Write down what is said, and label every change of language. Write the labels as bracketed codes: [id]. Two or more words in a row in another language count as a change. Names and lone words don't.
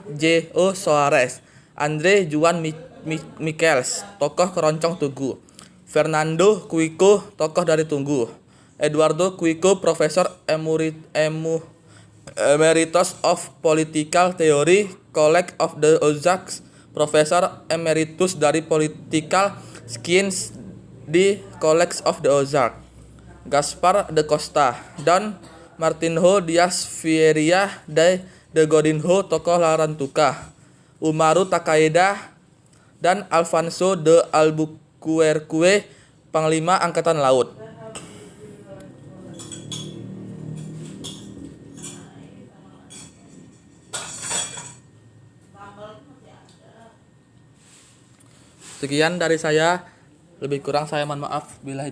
[id] J. O. Soares; Andre Juan Michels, tokoh keroncong Tugu; Fernando Cuico, tokoh dari Tunggu. [en] Eduardo Cuico, Profesor Emeritus of Political Theory, College of the Ozarks, [id] Profesor Emeritus dari [en] Political Science [id] di College of the Ozarks. Gaspar de Costa, Don Martinho Diaz Vieira de Godinho, tokoh Larantuka. Umaru Takeda dan Alfonso de Albuquerque, Panglima Angkatan Laut. Sekian dari saya, lebih kurang saya mohon maaf.